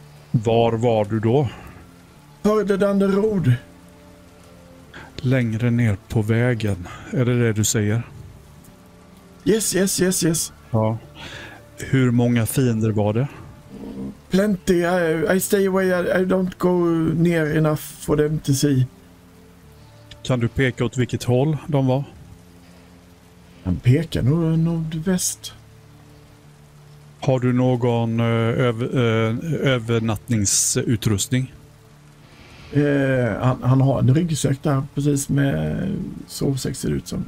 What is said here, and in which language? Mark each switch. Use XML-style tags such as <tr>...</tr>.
<sv>Var var du då?</sv> <en>Further down the road.</en> <sv>Längre ner på vägen. Är det du säger?</sv> <en>Yes.</en> <sv>Ja. Hur många fiender var det?</sv> <en>Plenty. I stay away. I don't go near enough for them to see.</en> <sv>Kan du peka åt vilket håll de var? Han pekar nog nordväst. Har du någon övernattningsutrustning? Han har en ryggsäck där precis med sovsäck ser det ut som.</sv>